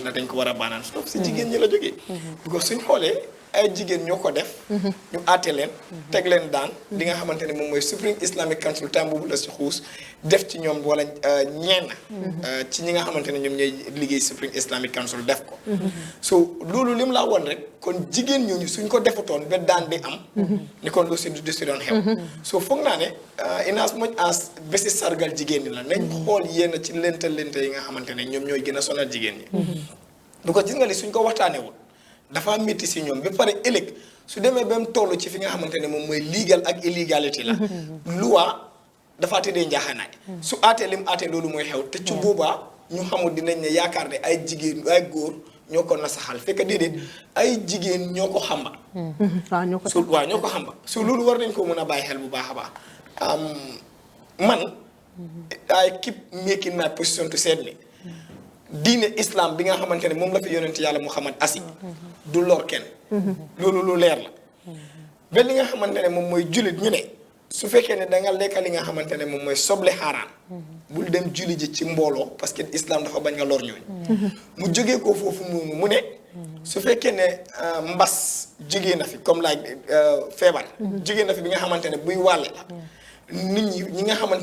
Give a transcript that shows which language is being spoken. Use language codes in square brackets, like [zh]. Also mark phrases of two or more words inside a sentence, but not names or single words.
[wo] ndax dañ ko war a baanaan stop si jigéen ñi la jógee because suñ xoolee ay jigéen ñoo ko def ñu àtte leen teg leen daan li nga xamante ne moom mooy Supreme Islamic Council time boobu la si xuus def ci ñoom wala ñenn ci ñi nga xamante ne ñoom ñooy liggéey Supreme Islamic Council def ko so loolu lim laa woon rek kon jigéen ñooñu suñ ko defutoon ba daan di am ni kon lu si du si doon xew so foog naa ne [en] in as much as [wo] bési sargal jigéen ñi la nañ xool yénn ci lente yi nga xamante ne ñoom ñooy gën a sonal jigéen ñi du ko gis nga li suñ ko waxtaanewul dafa métti si ñoom ba pare ëllëg su demee ba mu toll ci fi nga xamante ne moom mooy legal ak illégalité [fr] la loi [wo] dafa tëddee njaaxanaay su aatee lim aatee loolu mooy xew te ci boobaa ñu xamul dinañ ne yaakaar ne ay jigéen ay góor ñoo ko nasaxal fekk déedéet ay jigéen ñoo ko xamba waaw ñoo ko xamba su loolu war nañ ko mën a bàyyi xel bu baax a baax man [en] I keep making my position to say [wo] ne diine islam bi nga xamante ne moom la fi yonent yàlla Muhammad asi du lor kenn loolu lu leer la ba li nga xamante ne moom mooy jullit ñu ne su fekkee ne da nga lekka li nga xamante ne moom mooy soble xaaraan bul dem julli ji ci mbooloo parce que islam dafa bañ nga lor ñooñu mu jógee ko foofu mu ne su fekkee ne mbas jógee na fi comme laaj feebar jógee na fi bi nga xamante ne buy wàlle la nit ñi nga xamante